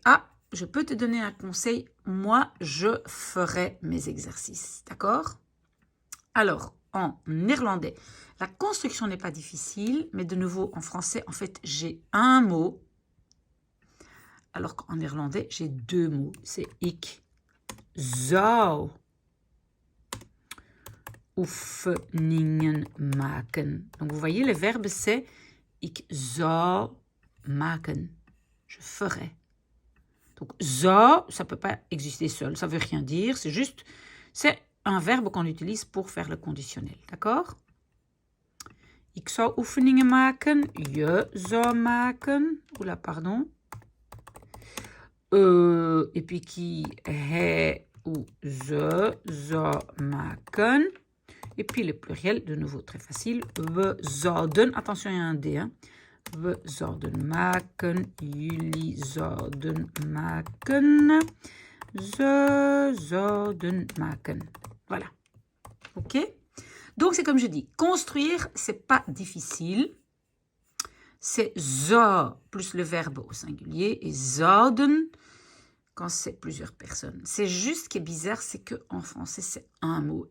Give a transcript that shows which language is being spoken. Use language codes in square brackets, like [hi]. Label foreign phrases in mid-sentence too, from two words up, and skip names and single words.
[fr] Ah, je peux te donner un conseil. Moi, je ferai mes exercices. D'accord? Alors, en néerlandais, la construction n'est pas difficile, mais de nouveau, en français, en fait, j'ai un mot. Alors qu'en néerlandais, j'ai deux mots. C'est [nl] ik zou oefeningen maken. [fr] Donc, vous voyez, le verbe, c'est [nl] ik zou maken. [fr] Je ferai. Donc, zou, ça ne peut pas exister seul. Ça ne veut rien dire. C'est juste, c'est un verbe qu'on utilise pour faire le conditionnel. D'accord? [nl] Ik zou oefeningen maken. Je zou maken. [fr] Oula, pardon. Et puis qui, [nl] hij ou ze zou maken. [fr] Et puis le pluriel, de nouveau très facile. [nl] We zouden, [fr] attention, il y a un D. Hein. [nl] We zouden maken, jullie zouden maken, ze zouden maken. [fr] Voilà. Ok? Donc, c'est comme je dis, construire, c'est pas difficile. C'est zo plus le verbe au singulier et zouden quand c'est plusieurs personnes. C'est juste ce qui est bizarre, c'est qu'en français, c'est un mot.